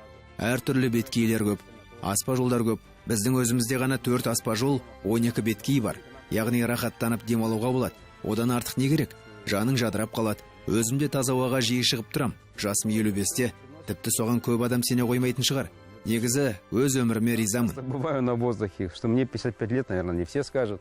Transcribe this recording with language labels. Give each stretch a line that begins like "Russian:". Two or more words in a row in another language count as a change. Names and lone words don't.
Kazakh: Әртүрлі беткейлер көп, аспа жолдар көп. Біздің өзімізде ғана 4 аспа жол, 12 беткей бар. Яғни рахаттанып демалуға болады. Одан артық не керек? Жаның жадырап қалады. Өзімде таза ауаға жиі шығып тұрам. Жасым 55-те, тіпті соған көп адам сене қоймайтын шығар. Негізі өз өміріме ризамын.
Russian: Бываю на воздухе, что мне 55 лет, наверное, не все скажут.